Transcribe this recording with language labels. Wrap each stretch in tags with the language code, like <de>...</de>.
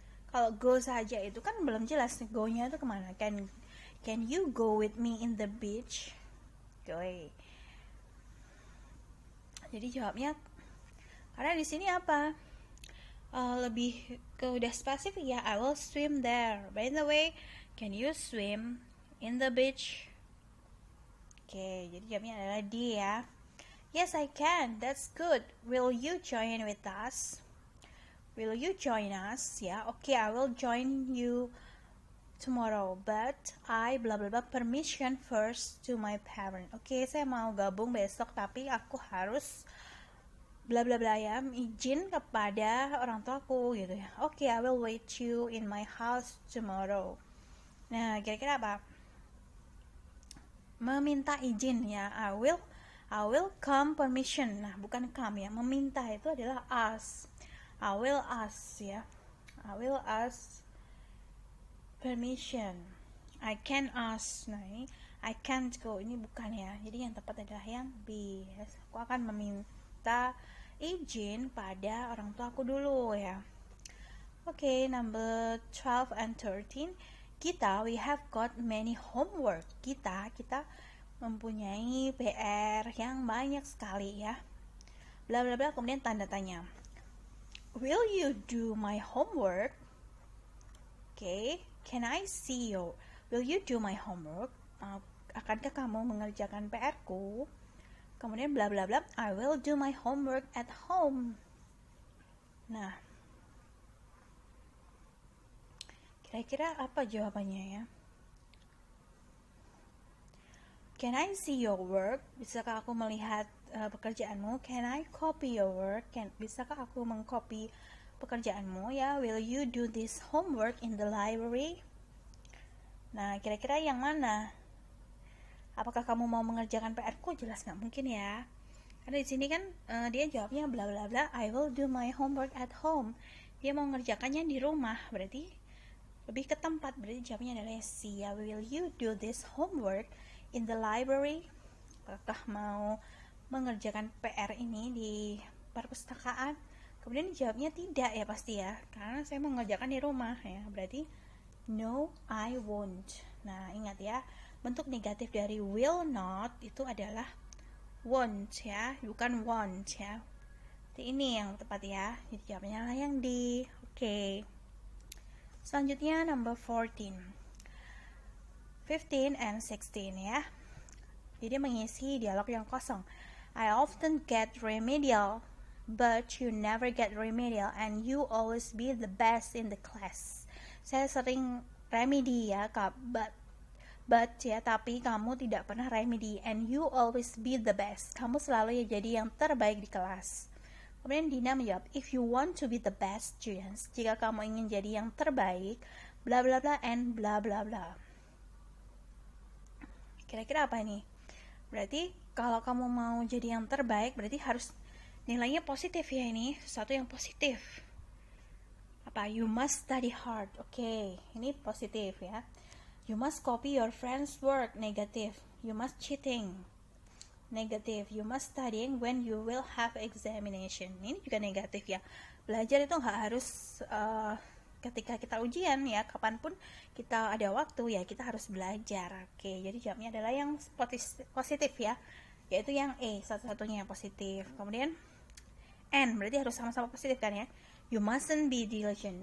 <id>Kalau go saja itu kan belum jelas go-nya itu kemana.</id> <en>Can you go with me in the beach?</en> <id>Oke. Jadi jawabnya, karena di sini apa? Lebih ke udah spesifik ya.</id> <en>I will swim there. By the way, can you swim in the beach?</en> <id>Oke, jadi jawabnya adalah D ya.</id> <en>Yes, I can. That's good. Will you join with us? Will you join us? Ya, okay, I will join you tomorrow. But I blah blah blah permission first to my parent.</en> <id>Oke, saya mau gabung besok, tapi aku harus bla bla bla ya, izin kepada orang tuaku gitu ya.</id> <en>Okay, I will wait you in my house tomorrow.</en> <id>Nah, kira-kira apa? Meminta izin ya.</id> <en>I will come permission.</en> <id>Nah, bukan come ya. Meminta itu adalah ask.</id> <en>I will ask</en> <id>ya.</id> <en>I will ask permission. I can ask.</en> <id>Nah, ini</id> <en>I can't go.</en> <id>Ini bukan ya. Jadi yang tepat adalah yang B. Aku akan meminta izin pada orang tua aku dulu ya.</id> <en>Oke, number 12 and 13. We have got many homework.</en> <id>Kita mempunyai PR yang banyak sekali ya.</id> <en>Bla bla bla,</en> <id>kemudian tanda tanya.</id> <en>Will you do my homework? Oke, can I see you? Will you do my homework?</en> <id>Akankah kamu mengerjakan PR-ku? Kemudian</id> <en>bla bla bla, I will do my homework at home.</en> <id>Nah, kira-kira apa jawabannya ya?</id> <en>Can I see your work?</en> <id>Bisakah aku melihat pekerjaanmu?</id> <en>Can I copy your work?</en> <id>Bisakah aku mengcopy pekerjaanmu ya?</id> <en>Will you do this homework in the library?</en> <id>Nah, kira-kira yang mana? Apakah kamu mau mengerjakan PR-ku? Jelas nggak mungkin ya. Karena di sini kan dia jawabnya bla bla bla.</id> <en>I will do my homework at home.</en> <id>dia mau ngerjakannya di rumah, berarti lebih ke tempat, berarti jawabnya adalah C ya.</id> <en>Will you do this homework in the library?</en> <id>Apakah mau mengerjakan PR ini di perpustakaan? Kemudian jawabnya tidak ya pasti ya, karena saya mau mengerjakan di rumah ya, berarti</id> <en>no, I won't.</en> <id>Nah ingat ya, bentuk negatif dari will not itu adalah won't ya, bukan want ya. Jadi ini yang tepat ya, jadi jawabnya lah yang D. Oke. Selanjutnya number 14 and 16 ya. Jadi mengisi dialog yang kosong.</id> <en>I often get remedial, but you never get remedial and you always be the best in the class.</en> <id>Saya sering remedi ya,</id> <en>but</en> <id>ya, tapi kamu tidak pernah remedi,</id> <en>and you always be the best.</en> <id>Kamu selalu ya jadi yang terbaik di kelas. Kemudian Dina menjawab,</id> <en>if you want to be the best students,</en> <id>jika kamu ingin jadi yang terbaik, bla bla bla and bla bla bla. Kira-kira apa ini? Berarti kalau kamu mau jadi yang terbaik, berarti harus nilainya positif ya, ini sesuatu yang positif. Apa?</id> <en>You must study hard.</en> <id>Oke, ini positif ya.</id> <en>You must copy your friend's work. Negative. You must cheating. Negative. You must studying when you will have examination.</en> <id>Ini juga negatif ya. Belajar itu nggak harus ketika kita ujian ya, kapanpun kita ada waktu ya kita harus belajar. Oke, jadi jawabnya adalah yang positif ya, yaitu yang E, satu-satunya yang positif. Kemudian N berarti harus sama-sama positif kan ya.</id> <en>You mustn't be diligent.</en>